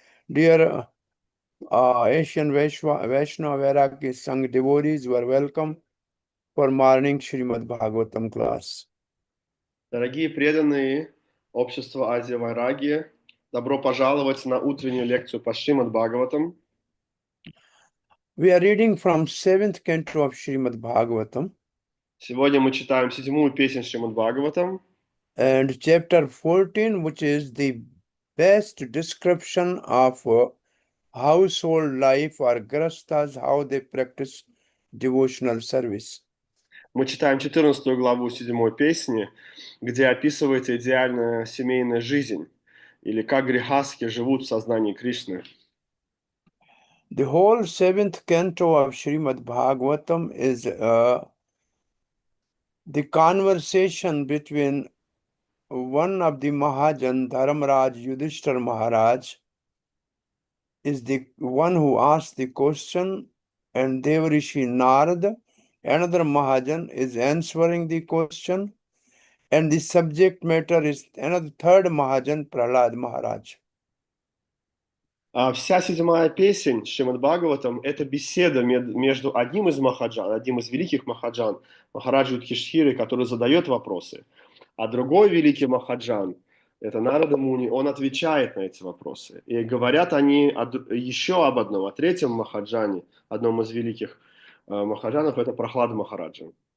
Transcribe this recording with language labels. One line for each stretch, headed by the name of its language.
English: Dear Asian Vaishnava Vairagi Sangh devotees were welcome for morning Srimad Bhagavatam class.
Russian: Дорогие преданные общества Азия Вайраги, добро пожаловать на утреннюю лекцию по Шримад Бхагаватам.
English: We are reading from 7th canto of Srimad Bhagavatam.
Russian: Сегодня мы читаем 7-ю песнь Шримад Бхагаватам.
English: And chapter 14, which is the best description of household life or grastas, how they practice devotional service.
Russian: Мы читаем 14 главу 7 песни, где описывается идеальная семейная жизнь, или как грехастхи живут в сознании Кришны.
English: The whole 7th canto of Srimad Bhagavatam is the conversation between one of the Mahajan, Dharmaraj Yudhishthira Maharaj, is the one who asked the question, and Devrishi Narada, another Mahajan, is answering the question, and the subject matter is another third Mahajan, Prahlad Maharaj.
Russian: Вся 7-я песень Шримад Бхагаватам – это беседа между одним из махаджан, одним из великих махаджан, Махараджа Юдхиштхирой, который задает вопросы, а другой великий махаджан – это Нарада Муни, он отвечает на эти вопросы. И говорят они еще об одном, о третьем махаджане, одном из великих махаджанов – это Прахлада Махараджа.